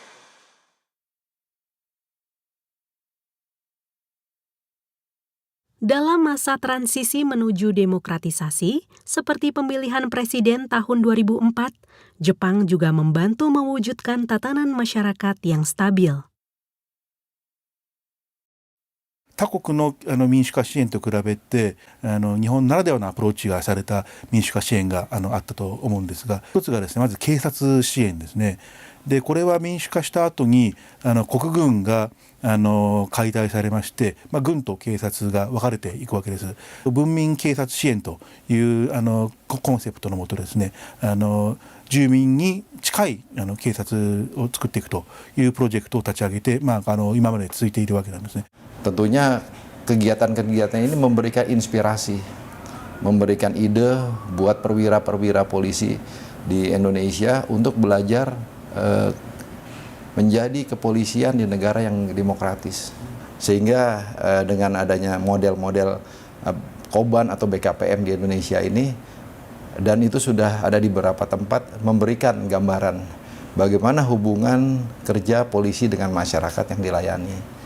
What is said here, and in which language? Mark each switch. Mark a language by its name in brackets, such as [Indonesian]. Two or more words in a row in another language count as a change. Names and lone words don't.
[Indonesian] Dalam masa transisi menuju demokratisasi, seperti pemilihan presiden tahun 2004, Jepang juga membantu mewujudkan tatanan masyarakat yang stabil. [Japanese] 他国の民主化支援と比べて日本ならではのアプローチがされた民主化支援があったと思うんですが、一つがですね、まず警察支援ですね。でこれは民主化した後に国軍が解体されまして、軍と警察が分かれていくわけです。文民警察支援というコンセプトのもとですね、住民に近い警察を作っていくというプロジェクトを立ち上げて、今まで続いているわけなんですね。 [Indonesian] Tentunya kegiatan-kegiatan ini memberikan inspirasi, memberikan ide buat perwira-perwira polisi di Indonesia untuk belajar menjadi kepolisian di negara yang demokratis. Sehingga dengan adanya model-model Koban atau BKPM di Indonesia ini, dan itu sudah ada di beberapa tempat, memberikan gambaran bagaimana hubungan kerja polisi dengan masyarakat yang dilayani.